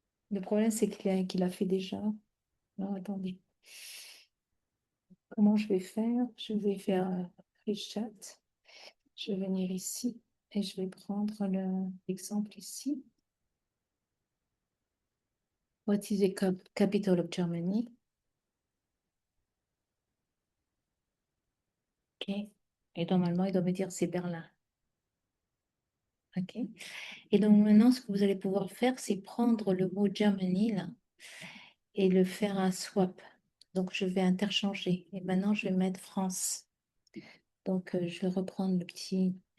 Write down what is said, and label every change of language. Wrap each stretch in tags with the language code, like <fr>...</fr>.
<fr>Le problème, c'est qu'il a fait déjà. Non, attendez. Comment je vais faire? Je vais faire chat. Je vais venir ici et je vais prendre l'exemple ici.</fr> <en>What is the capital of Germany? OK.</en> <fr>Et normalement, il doit me dire c'est Berlin. OK. Et donc maintenant, ce que vous allez pouvoir faire, c'est prendre le mot Germany là et le faire un swap. Donc je vais interchanger. Et maintenant, je vais mettre France. Donc je vais reprendre le petit.</fr>